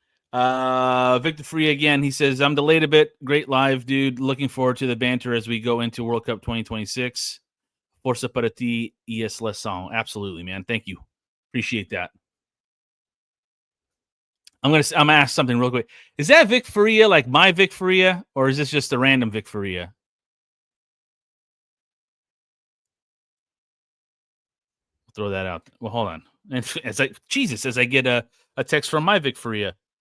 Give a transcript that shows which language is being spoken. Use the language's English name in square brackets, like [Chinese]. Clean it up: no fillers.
[English] Victor Free again. He says, I'm delayed a bit. Great live, dude. Looking forward to the banter as we go into World Cup 2026. [Portuguese] Força para ti e a Seleção. [English] Absolutely, man. Thank you. Appreciate that. I'm gonna ask something real quick. Is that Vic Faria like my Vic Faria, or is this just a random Vic Faria? Throw that out. Well, hold on. As I get a text from my Vic Faria.